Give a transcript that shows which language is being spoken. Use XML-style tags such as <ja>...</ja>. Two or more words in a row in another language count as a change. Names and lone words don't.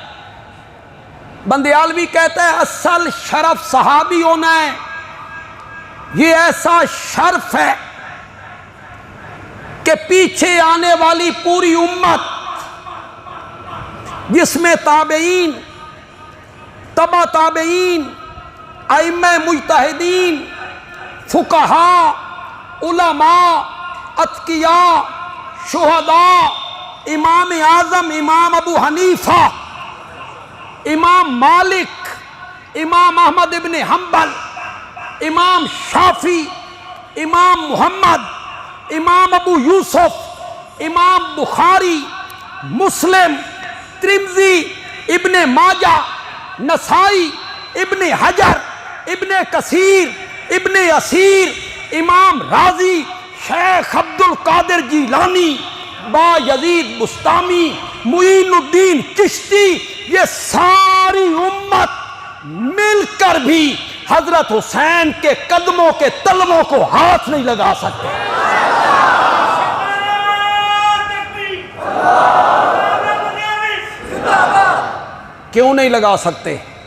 <ur>بندیالوی کہتا ہے اصل شرف صحابی ہونا ہے، یہ ایسا شرف ہے کہ پیچھے آنے والی پوری امت جس میں تابعین، تبع تابعین، ائمہ مجتہدین، फुकहा, علما، اتقیا، شہدا، امام اعظم امام ابو حنیفہ، امام مالک، امام احمد ابن حنبل، امام شافعی، امام محمد، امام ابو یوسف، امام بخاری, مسلم، ترمذی، ابن ماجہ، نسائی، ابن حجر، ابن کثیر، ابن اثیر، امام رازی، شیخ عبد القادر جیلانی, با یزید بسطامی، معین الدین چشتی، یہ ساری امت مل کر بھی حضرت حسین کے قدموں کے تلووں کو ہاتھ نہیں لگا سکتے. کیوں نہیں لگا سکتے?</ur>